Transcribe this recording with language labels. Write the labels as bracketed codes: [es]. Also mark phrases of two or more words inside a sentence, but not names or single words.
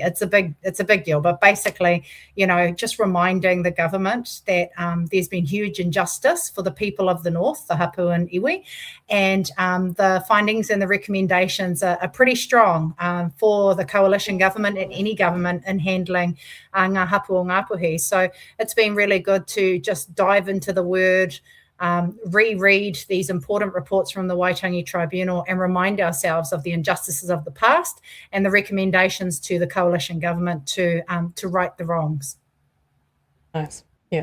[en] It's a big deal, but basically, just reminding the government that there's been huge injustice for the people of the north, the hapu and iwi, and the findings and the recommendations are pretty strong for the coalition government and any government in handling [mi] ngā hapu o Ngāpuhi. [en] So it's been really good to just dive into the word, reread these important reports from the Waitangi Tribunal and remind ourselves of the injustices of the past and the recommendations to the coalition government to right the wrongs. Nice. Yeah.